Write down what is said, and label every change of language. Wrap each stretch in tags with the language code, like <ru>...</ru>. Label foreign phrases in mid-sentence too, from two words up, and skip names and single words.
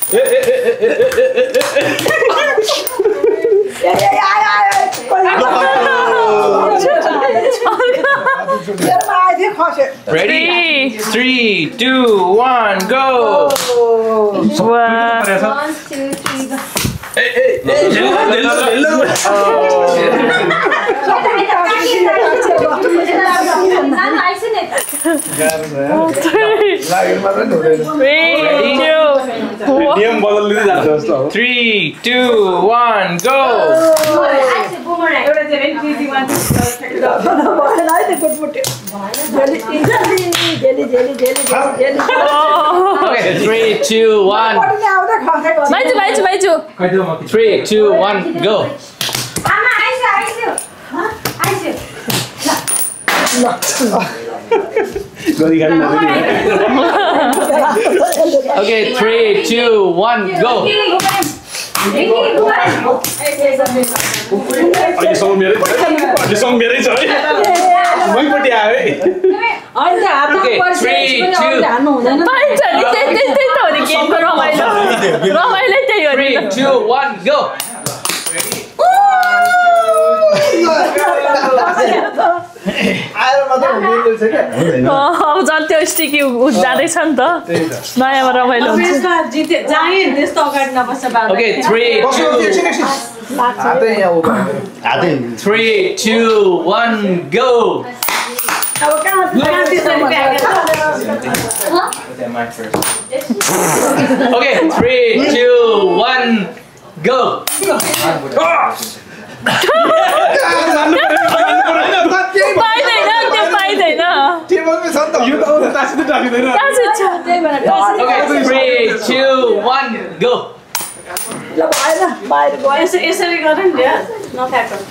<en>Ready? 3 2 1 go. 1 2 3 go.</en> <ne>नियम बदल्दै जान्छ जस्तो</ne> <en>3 2 1 go. Okay, 3 2 1. Maju 3 2 1 go. Okay, 3 2 1 go.</en> <ne>अहिलेसम्म मेरै छ है मैपट्टि आयो है</ne> <en>Okay, 3 2 1 go.</en> <ne>अब झन् त्यो स्टिकी जाँदैछ नि त नयाँमा रमाइलो हुन्छ</ne> <en>Okay, 3 2 1 go. Okay, 3 2 1 go.</en> <ne>पाइदैन यो त तासिँदै राखिदैन</ne> <en>Okay, 3 2 1 go.</en> <ne>यसरी गर नि नफ्याँक</ne>